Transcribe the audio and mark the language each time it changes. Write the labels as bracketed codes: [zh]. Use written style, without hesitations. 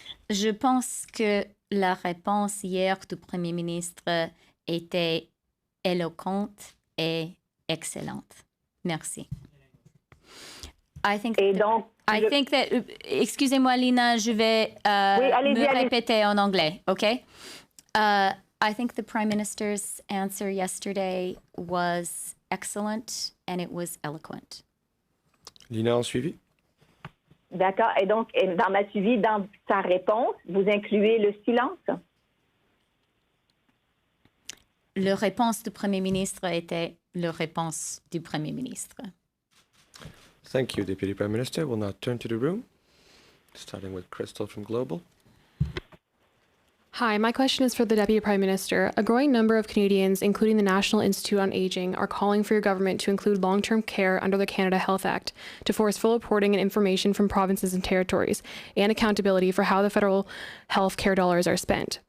[fr] Je pense que la réponse hier du Premier ministre était éloquente et excellente. Merci. [en] I think that, [fr] excusez-moi Lina, je vais me répéter en anglais, okay? [en] I think the Prime Minister's answer yesterday was excellent and it was eloquent. [fr] Lina, en suivi? D'accord. Et donc, dans ma suivi, dans sa réponse, vous incluez le silence? La réponse du Premier ministre était la réponse du Premier ministre. [en] Thank you, Deputy Prime Minister. We'll now turn to the room, starting with Crystal from Global. Hi, my question is for the Deputy Prime Minister. A growing number of Canadians, including the National Institute on Aging, are calling for your government to include long-term care under the Canada Health Act, to force full reporting and information from provinces and territories, and accountability for how the federal health care dollars are spent.